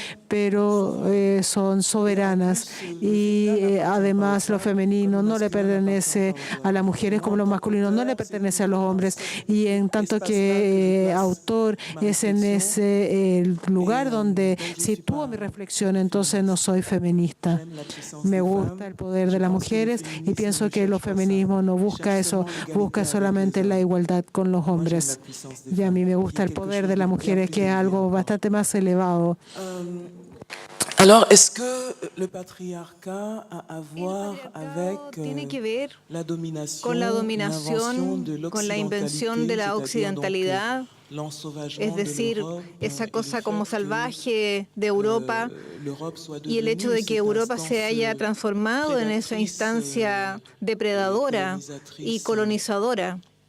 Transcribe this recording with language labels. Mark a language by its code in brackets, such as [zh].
[es] pero son soberanas y además lo femenino no le pertenece a las mujeres como lo masculino no le pertenece a los hombres, y en tanto que autor es en ese lugar donde sitúo mi reflexión, entonces no soy feminista. Me gusta el poder de las mujeres y pienso que el feminismo no busca eso, busca solamente la igualdad con los hombres. Y a mí me gusta el poder de las mujeres, que es algo bastante más elevado. [fr] Alors, est-ce que le patriarcat a à voir avec [es] tiene que ver la dominación, con la dominación, con la invención de la occidentalidad, es decir, esa cosa como salvaje de Europa, y el hecho de que Europa se haya transformado en esa instancia depredadora y colonizadora?